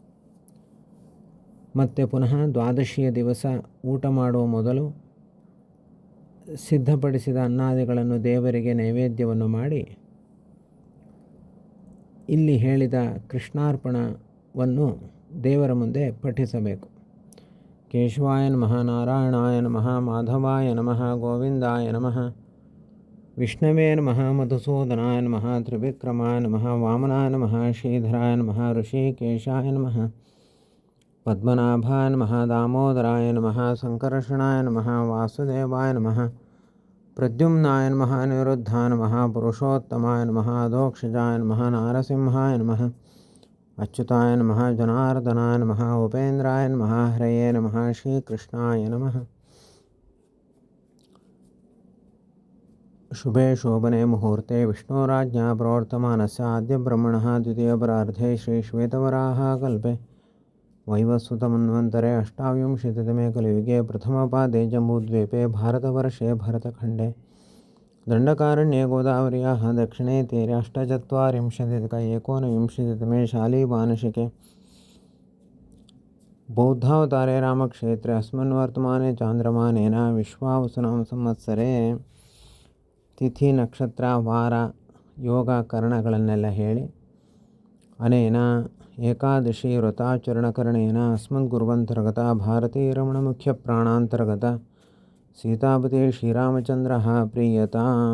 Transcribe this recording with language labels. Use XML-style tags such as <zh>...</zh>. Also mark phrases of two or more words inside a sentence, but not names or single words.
<kn>ಮತ್ತು ಪುನಃ ದ್ವಾದಶಿಯ ದಿವಸ ಊಟ ಮಾಡುವ ಮೊದಲು ಸಿದ್ಧಪಡಿಸಿದ ಅನ್ನಾದಿಗಳನ್ನು ದೇವರಿಗೆ ನೈವೇದ್ಯವನ್ನು ಮಾಡಿ ಇಲ್ಲಿ ಹೇಳಿದ ಕೃಷ್ಣಾರ್ಪಣವನ್ನು ದೇವರ ಮುಂದೆ ಪಠಿಸಬೇಕು.</kn> <sa>ಕೇಶವಾಯ ನಮಃ, ನಾರಾಯಣಾಯ ನಮಃ, ಮಾಧವಾಯ ನಮಃ, ಗೋವಿಂದಾಯ ನಮಃ, ವಿಷ್ಣವೇ ನಮಃ, ಮಧುಸೂದನಾಯ ನಮಃ, ತ್ರಿವಿಕ್ರಮಾಯ ನಮಃ, ವಾಮನಾಯ ನಮಃ, ಶ್ರೀಧರಾಯ ನಮಃ, ಋಷಿಕೇಶಾಯ ನಮಃ, ಪದ್ಮನಾಭಾಯ ನಮಃ, ದಾಮೋದರಾಯ ನಮಃ, ಸಂಕರ್ಷಣಾಯ ನಮಃ, ವಾಸುದೇವಾಯ ನಮಃ, ಪ್ರದ್ಯುಮ್ನಾಯ ನಮಃ, ಅನಿರುದ್ಧಾಯ ನಮಃ, ಪುರುಷೋತ್ತಮಾಯ ನಮಃ, ಅಧೋಕ್ಷಜಾಯ ನಮಃ, ನಾರಸಿಂಹಾಯ ನಮಃ, ಅಚ್ಯುತಾಯ ನಮಃ, ಜನಾರ್ದನಾಯ ನಮಃ, ಉಪೇಂದ್ರಾಯ ನಮಃ, ಹರಯೇ ನಮಃ, ಶ್ರೀಕೃಷ್ಣಾಯ ನಮಃ. ಶುಭೆ ಶೋಭನೆ ಮುಹೂರ್ತೆ ವಿಷ್ಣೋರಾಜ್ಞಾ ಪ್ರವರ್ತಮಾನಸ್ಯ ಆದ್ಯಬ್ರಹ್ಮಣಃ ದ್ವಿತೀಯಪರಾರ್ಧೆ ಶ್ರೀ ಶ್ವೇತವರಾಹ ಕಲ್ಪೆ ವೈವಸ್ವತಮನ್ವಂತರೆ ಅಷ್ಟಾವಿಂಶತಿತಮೇ ಕಲಿಯುಗೆ ಪ್ರಥಮಪಾದೆ ಜಂಬೂದ್ವೀಪೆ ಭಾರತವರ್ಷೆ ಭರತಖಂಡೆ ದಂಡಕಾರಣ್ಯೆ ಗೋದಾವರ್ಯಾಃ ದಕ್ಷಿಣೇ ತೀರೆ ಅಷ್ಟಚತ್ವಾರಿಂಶದಧಿಕ ಏಕೋನವಿಂಶತಿತಮೇ ಶಾಲಿವಾಹನಶಕೆ ಬೌದ್ಧಾವತಾರೆ ರಾಮಕ್ಷೇತ್ರೆ ಅಸ್ಮಿನ್ ವರ್ತಮಾನೆ ಚಾಂದ್ರಮಾನೇನ ವಿಶ್ವಾವಸುನಾಮ ಸಂವತ್ಸರೆ.</sa> <kn>ತಿಥಿ, ನಕ್ಷತ್ರ, ವಾರ, ಯೋಗ, ಕರಣಗಳನ್ನೆಲ್ಲ ಹೇಳಿ</kn> <sa>ಅನೇನ ಏಕಾದಶಿ ವ್ರತಾಚರಣಕರಣೇನ ಅಸ್ಮದ್ಗುರುವಂತರ್ಗತ ಭಾರತೀ ರಮಣ ಮುಖ್ಯ ಪ್ರಾಣಾಂತರ್ಗತ ಸೀತಾಪತಿ ಶ್ರೀರಾಮಚಂದ್ರ ಪ್ರೀಯತಾಂ.</sa>